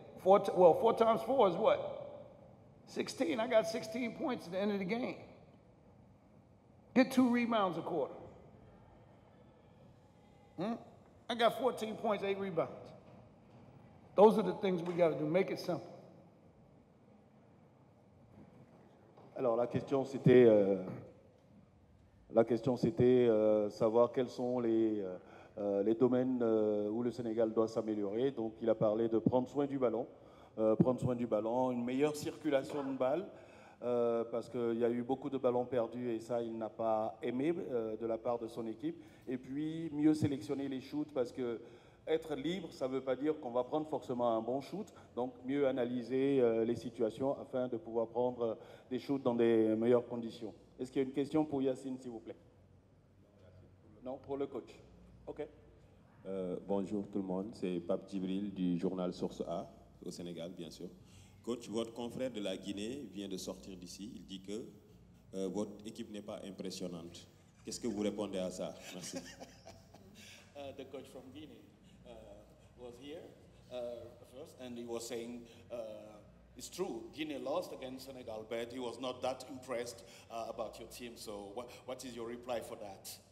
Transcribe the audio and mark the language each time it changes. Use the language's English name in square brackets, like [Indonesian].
[English] 4 times 4 is what? 16. I got 16 points at the end of the game. Get 2 rebounds a quarter. I got 14 points, 8 rebounds. Those are the things we got to do. Make it simple. [French] Alors la question c'était savoir quels sont les domaines où le Sénégal doit s'améliorer. Donc il a parlé de prendre soin du ballon, une meilleure circulation de balles, parce qu'il y a eu beaucoup de ballons perdus et ça il n'a pas aimé de la part de son équipe. Et puis mieux sélectionner les shoots, parce que être libre, ça ne veut pas dire qu'on va prendre forcément un bon shoot, donc mieux analyser les situations afin de pouvoir prendre des shoots dans des meilleures conditions. Est-ce qu'il y a une question pour Yacine, s'il vous plaît? Non, pour le coach. OK. Bonjour tout le monde, c'est Pape Djibril du journal Source A, au Sénégal, bien sûr. Coach, votre confrère de la Guinée vient de sortir d'ici. Il dit que votre équipe n'est pas impressionnante. Qu'est-ce que vous répondez à ça? Merci. [English] The coach from Guinea was here first, and he was saying it's true, Guinea lost against Senegal, but he was not that impressed about your team. So what is your reply for that?